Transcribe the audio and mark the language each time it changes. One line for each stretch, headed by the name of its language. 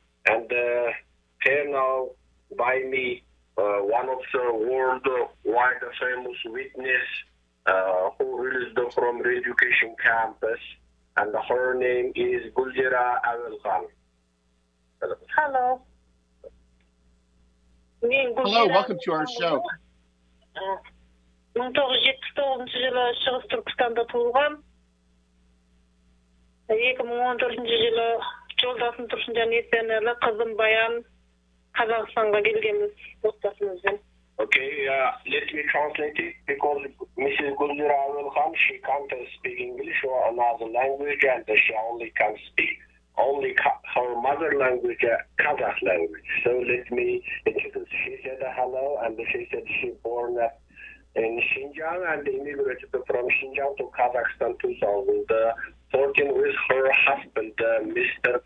English: And here now by me, one of the worldwide famous witness who released from re-education campus. And her name is Gülzira Awelkhan. Hello. Hello, welcome to our show.
Kazakh: 1979 жылы Шығыс Түркістанда туылған. 2014 жылы жолдасым Тұрсынжан Есенәлі, қызым Баян Қазақстанға келгенбіз отбасымызбен.
English: Okay, let me translate it because Mrs. Gulzira Khan, she can't speak English or another language, and she only can speak her mother language, Kazakh language. So let me introduce. She said hello, and she said she born in Xinjiang and immigrated from Xinjiang to Kazakhstan 2014 with her husband, Mr.